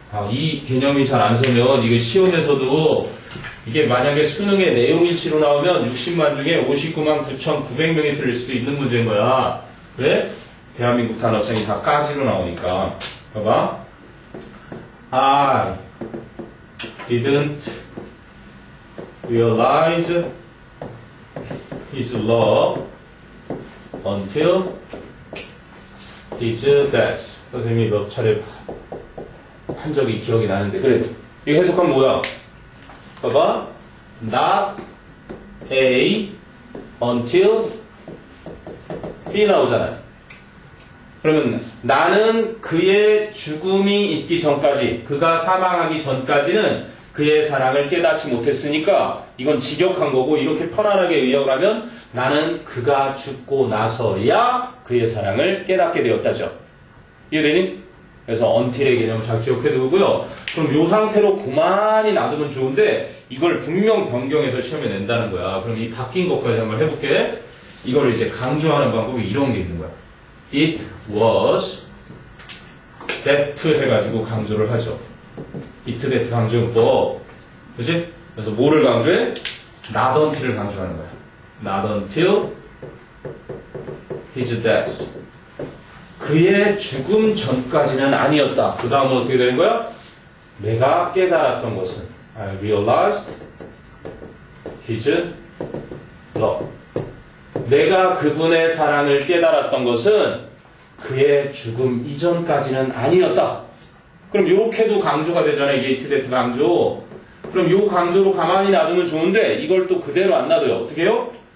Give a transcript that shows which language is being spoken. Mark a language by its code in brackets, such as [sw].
[ko] 이 개념이 잘 안 서면 이거 시험에서도 이게 만약에 수능의 내용일치로 나오면 60만 중에 59만 9,900명이 틀릴 수도 있는 문제인 거야. 왜? 대한민국 단어장이 다 까지로 나오니까. 봐봐. [en] I didn't realize his love until his death. [ko] 선생님이 몇 차례 한 적이 기억이 나는데, 그래도 이 해석하면 뭐야? 봐봐. [en] Not A until B [ko] 나오잖아요. 그러면 나는 그의 죽음이 있기 전까지, 그가 사망하기 전까지는 그의 사랑을 깨닫지 못했으니까 이건 직역한 거고, 이렇게 편안하게 의역을 하면 나는 그가 죽고 나서야 그의 사랑을 깨닫게 되었다죠. 이해되니? 그래서 until의 개념을 잘 기억해 두고요. 그럼 이 상태로 그만히 놔두면 좋은데 이걸 분명 변경해서 시험에 낸다는 거야. 그럼 이 바뀐 것까지 한번 해볼게. 이걸 이제 강조하는 방법이 이런 게 있는 거야. It was that 해가지고 강조를 하죠. it that 강조용법. 그치? 그래서 뭐를 강조해? not until을 강조하는 거야. [en] Not until his death. [ko] 그의 죽음 전까지는 아니었다. 그 다음은 어떻게 되는 거야? 내가 깨달았던 것은 [en] I realized his love. [ko] 내가 그분의 사랑을 깨달았던 것은 그의 죽음 이전까지는 아니었다. 그럼 요렇게도 강조가 되잖아요. 이게 it that 강조. 그럼 요 강조로 가만히 놔두면 좋은데 이걸 또 그대로 안 놔둬요. 어떻게 해요?